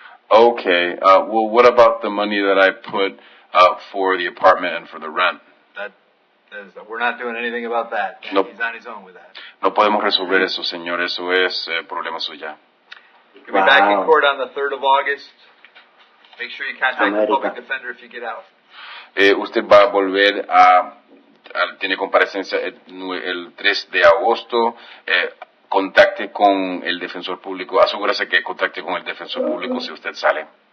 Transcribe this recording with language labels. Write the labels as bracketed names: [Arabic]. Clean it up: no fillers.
[English] Okay. Well, what about the money that I put for the apartment and for the rent? We're not doing anything about that. Nope. He's on his own with that. [Spanish] No podemos resolver eso, señor. Eso es problema suya. [English] You'll be back in Wow. court on the 3rd of August. Make sure you contact the America. public defender if you get out. [Spanish] Usted va a volver tiene comparecencia el 3 de agosto. Contacte con el defensor público. Asegúrese que contacte con el defensor público si usted sale.